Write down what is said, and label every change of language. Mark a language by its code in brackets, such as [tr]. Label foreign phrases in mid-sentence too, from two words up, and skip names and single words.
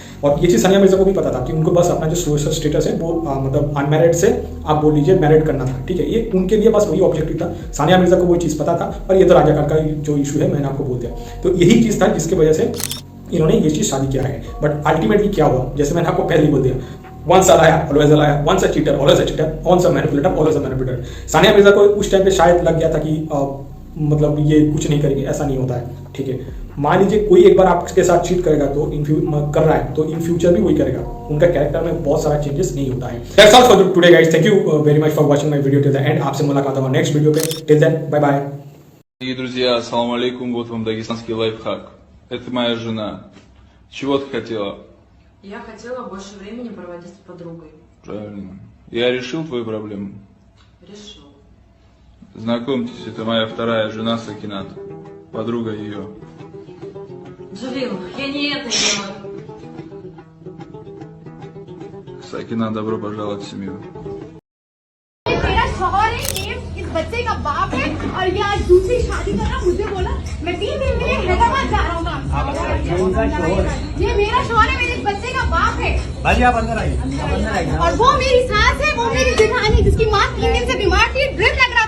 [hi] और ये चीज सानिया मिर्जा को भी पता था कि उनको बस अपना जो सोशल स्टेटस है वो मतलब अनमैरिड से आप बोल लीजिए मैरिड करना था, ठीक है, ये उनके लिए बस वही ऑब्जेक्टिव था। सानिया मिर्जा को वो चीज पता था, और ये तो राजाकार का जो इशू है मैंने आपको बोल दिया। तो यही चीज था जिसकी वजह से इन्होंने ये चीज शादी किया है। [en] but ultimately [hi] क्या हुआ, जैसे मैंने आपको पहले ही बोल दिया, [en] once a liar, always a liar, once a cheater, always a cheater, once a manipulator, always a manipulator। [hi] सानिया मिर्जा को उस टाइम पे शायद लग गया था कि मतलब ये कुछ नहीं करेगी, ऐसा नहीं होता है, ठीक है। मान लीजिए कोई एक बार आपके साथ चीट करेगा तो कर रहा है तो [en] in future [hi] भी वही करेगा, उनका कैरेक्टर में बहुत सारा चेंजेस नहीं होता है। [en] that's all for today guys, thank you very much for watching my video till the end. [hi] आपसे मुलाकात होगा [en] next video [hi] पे, [en] till then bye bye. [ru] Дорогие друзья, [ar] السلام عليكم, [ru] вот вам дагестанский лайфхак. Это моя жена. Чего ты хотела? Я хотела больше времени проводить с подругой. Правильно. Я решил твою проблему. Решил. Знакомьтесь, это моя вторая жена Сакинат. Подруга ее. Джалил, я не это делаю. Сакинат, добро пожаловать в семью. [hi] मेरा शौहर है, ये इस बच्चे का बाप है और ये आज दूसरी शादी कर रहा। मुझे बोला मैं 3 दिन के लिए हैदराबाद जा रहा हूँ। ये मेरा शौहर है, मेरे इस बच्चे का बाप है। आप अंदर आइए। और वो मेरी सास है, वो मेरी जेठानी जिसकी माँ 3 दिन से बीमार थी, ड्रिप लग रहा था।